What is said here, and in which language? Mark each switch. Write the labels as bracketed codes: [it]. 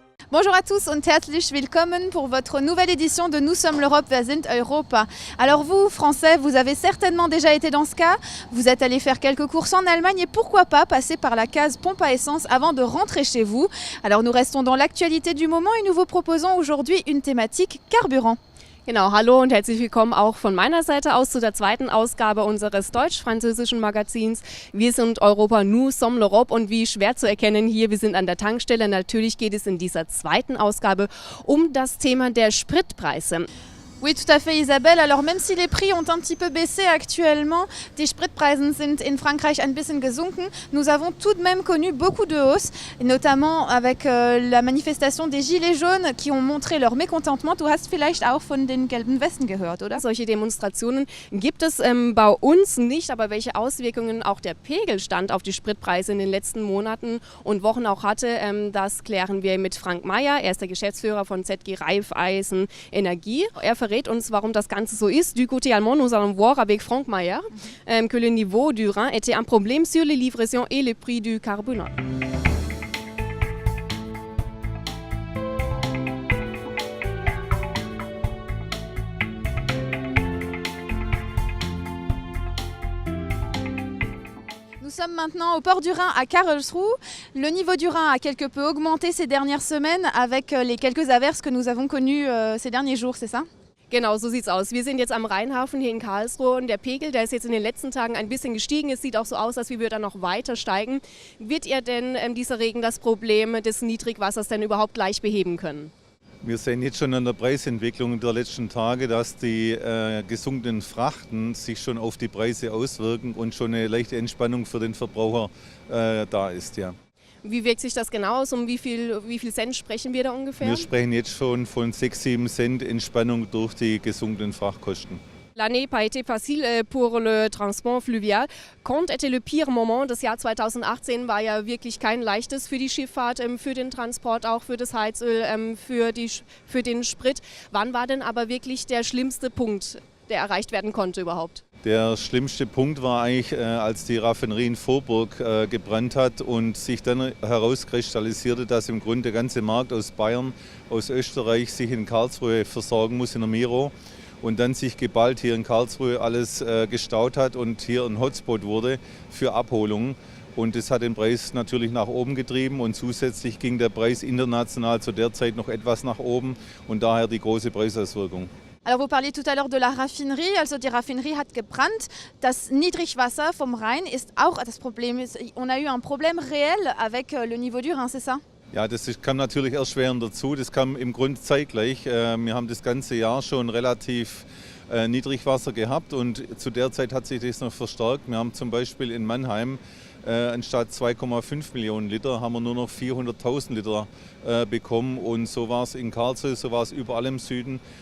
[fr] Bonjour à tous [de] und herzlich willkommen [fr] pour votre nouvelle édition de Nous sommes l'Europe, wir sind Europa. Alors vous, Français, vous avez certainement déjà été dans ce cas, vous êtes allé faire quelques courses en Allemagne et pourquoi pas passer par la case pompe à essence avant de rentrer chez vous. Alors nous restons dans l'actualité du moment et nous vous proposons aujourd'hui une thématique carburant. [de] Genau, hallo und herzlich willkommen auch von meiner Seite aus zu der zweiten Ausgabe unseres deutsch-französischen Magazins. Wir sind Europa, nous sommes l'Europe und wie schwer zu erkennen hier, wir sind an der Tankstelle. Natürlich geht es in dieser zweiten Ausgabe um das Thema der Spritpreise. [fr] Oui, tout à fait Isabelle. Alors même si les prix ont un petit peu baissé actuellement, [de] die Spritpreisen sind in Frankreich ein bisschen gesunken. [fr] Nous avons tout de même connu beaucoup de hausses, notamment avec la manifestation des Gilets jaunes qui ont montré leur mécontentement. [de] Du hast vielleicht auch von den gelben Westen gehört, oder? Solche Demonstrationen gibt es bei uns nicht, aber welche Auswirkungen auch der Pegelstand auf die Spritpreise in den letzten Monaten und Wochen auch hatte, das klären wir mit Frank Meyer. Er ist der Geschäftsführer von ZG Raiffeisen Energie. Er verrät uns, warum das Ganze so ist. [fr] Du côté allemand, nous allons voir avec Frank Meyer que le niveau du Rhin était un problème sur les livraisons et le prix du carburant. Nous sommes maintenant au port du Rhin à Karlsruhe. Le niveau du Rhin a quelque peu augmenté ces dernières semaines avec les quelques averses que nous avons connues ces derniers jours, c'est ça? [de] Genau, so sieht's aus. Wir sind jetzt am Rheinhafen hier in Karlsruhe und der Pegel, der ist jetzt in den letzten Tagen ein bisschen gestiegen. Es sieht auch so aus, als würde er noch weiter steigen. Wird ihr denn dieser Regen das Problem des Niedrigwassers denn überhaupt gleich beheben können? Wir sehen jetzt schon an der Preisentwicklung der letzten Tage, dass die gesunkenen Frachten sich schon auf die Preise auswirken und schon eine leichte Entspannung für den Verbraucher da ist. Ja. Wie wirkt sich das genau aus? Um wie viel Cent sprechen wir da ungefähr? Wir sprechen jetzt schon von 6-7 Cent Entspannung durch die gesunkenen Frachtkosten. [fr] L'année n'a pas été facile pour le transport fluvial. Quand était le pire Moment? [de] Das Jahr 2018 war ja wirklich kein leichtes für die Schifffahrt, für den Transport, auch für das Heizöl, für den Sprit. Wann war denn aber wirklich der schlimmste Punkt, der erreicht werden konnte überhaupt? Der schlimmste Punkt war eigentlich, als die Raffinerie in Vorburg gebrannt hat und sich dann herauskristallisierte, dass im Grunde der ganze Markt aus Bayern, aus Österreich sich in Karlsruhe versorgen muss, in der Miro. Und dann sich geballt hier in Karlsruhe alles gestaut hat und hier ein Hotspot wurde für Abholungen. Und das hat den Preis natürlich nach oben getrieben und zusätzlich ging der Preis international zu der Zeit noch etwas nach oben und daher die große Preisauswirkung. [fr] Alors vous parliez tout à l'heure de la Raffinerie, [de] also die Raffinerie hat gebrannt. Das Niedrigwasser vom Rhein ist auch das Problem. [fr] On a eu un problème réel avec le niveau du Rhin, c'est ça? [de] Ja, das kam natürlich erschwerend dazu. Das kam im Grunde zeitgleich. Wir haben das ganze Jahr schon relativ Niedrigwasser gehabt und zu der Zeit hat sich das noch verstärkt. Wir haben zum Beispiel in Mannheim anstatt 2,5 Millionen Liter haben wir nur noch 400.000 Liter bekommen und so war es in Karlsruhe, so war es überall im Süden.